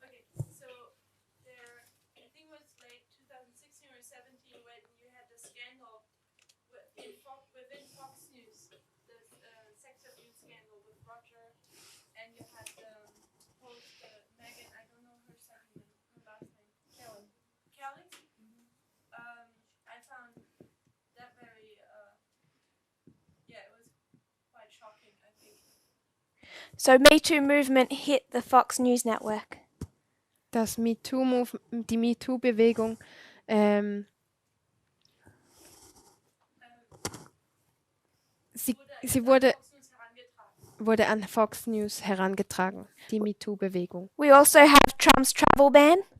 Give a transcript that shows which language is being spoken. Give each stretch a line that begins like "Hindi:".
English: Okay, so there, I think it was late 2016 or 17 when you had the scandal within Fox News, the sex abuse scandal with Roger, and you had the host Megan, I don't know her second name, her last name, Kelly. Kelly? I found that very, yeah, it was quite shocking, I think. So Me Too movement hit the Fox News network.
German: Die MeToo-Bewegung sie wurde Fox News herangetragen. wurde an Fox News herangetragen, die MeToo-Bewegung.
English: We also have Trump's travel ban.